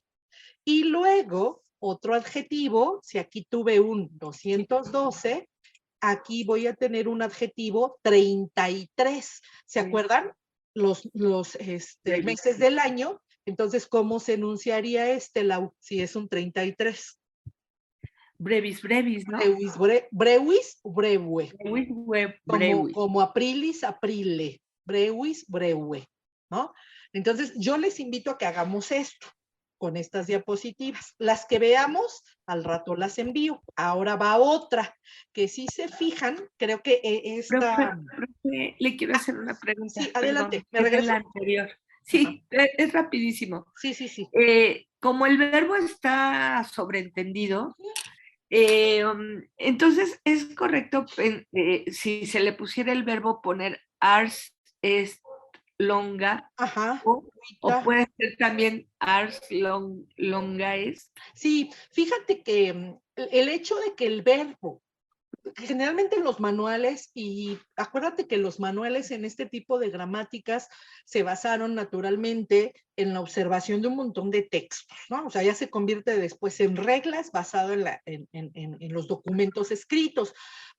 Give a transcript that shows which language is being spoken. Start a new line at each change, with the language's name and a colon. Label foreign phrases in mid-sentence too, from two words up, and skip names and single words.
Spanish: Y luego, otro adjetivo, si aquí tuve un 212, aquí voy a tener un adjetivo 33. ¿Se acuerdan? Los meses del año. Entonces, ¿cómo se enunciaría Lau, si es un 33?
Latin: Brevis, brevis, ¿no? Brewis, brewe. Brevis. Como aprilis, aprile. Brewis, brewe.
Spanish: ¿No? Entonces, yo les invito a que hagamos esto con estas diapositivas. Las que veamos, al rato las envío. Ahora va otra, que si se fijan, creo que esta... Profe, le quiero hacer una pregunta. Sí, adelante, Perdón, ¿me regreso? es la anterior. Sí, es rapidísimo. Sí, sí, sí. Como el verbo está sobreentendido, entonces es correcto si se le pusiera el verbo poner
Latin: ars est longa.
Spanish: Ajá. O puede ser también
Latin: ars longa est.
Spanish: Sí, fíjate que el hecho de que el verbo, generalmente en los manuales, y acuérdate que los manuales en este tipo de gramáticas se basaron naturalmente en la observación de un montón de textos, ¿no? O sea, ya se convierte después en reglas basado en los documentos escritos.